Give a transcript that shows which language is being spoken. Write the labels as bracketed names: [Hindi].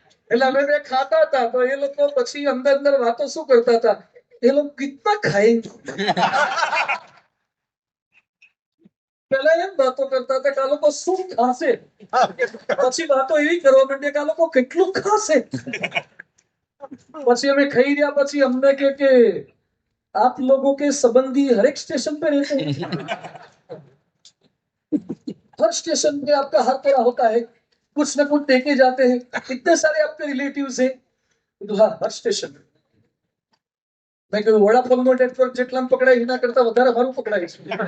[Gujarati] એટલે અમે બે ખાતા હતા તો એ લોકો પછી અંદર અંદર વાતો શું કરતા હતા, એ લોકો [Hindi] કિતના ખાएंगे. [Gujarati] પેલા એમ વાતો કરતા હતા કે આ લોકો શું ખાશે, પછી વાતો એવી કરવા માંડી કે આ લોકો કેટલું ખાશે. પછી અમે ખાઈ રહ્યા પછી અમને કે [Hindi] आप लोगों के संबंधी हर एक स्टेशन पे रहते हैं, हर स्टेशन पे आपका हर तरह होता है, कुछ न कुछ देके जाते हैं, इतने सारे आपके रिलेटिव्स हैं. हाँ, हर स्टेशन पे. [Gujarati] મેં કીધું વડાફોન નો નેટવર્ક જેટલા પકડાય એના કરતા વધારે મારું પકડાય છે.